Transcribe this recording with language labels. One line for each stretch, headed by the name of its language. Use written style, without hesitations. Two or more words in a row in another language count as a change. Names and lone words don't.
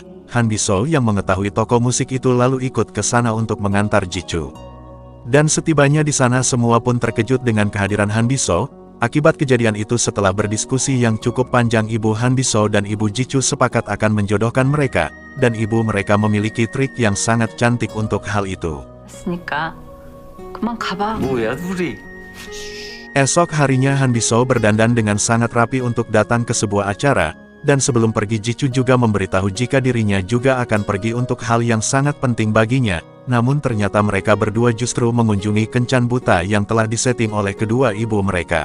Indonesian: Han Biso yang mengetahui toko musik itu lalu ikut ke sana untuk mengantar Jicu. Dan setibanya di sana semua pun terkejut dengan kehadiran Han Biso. Akibat kejadian itu setelah berdiskusi yang cukup panjang ibu Han Biso dan ibu Jicu sepakat akan menjodohkan mereka, dan ibu mereka memiliki trik yang sangat cantik untuk hal itu.
Korean: 그만 가봐. 뭐야 둘이?
Indonesian: Esok harinya Han Biso berdandan dengan sangat rapi untuk datang ke sebuah acara, dan sebelum pergi Jicu juga memberitahu jika dirinya juga akan pergi untuk hal yang sangat penting baginya. Namun ternyata mereka berdua justru mengunjungi kencan buta yang telah disetting oleh kedua ibu mereka.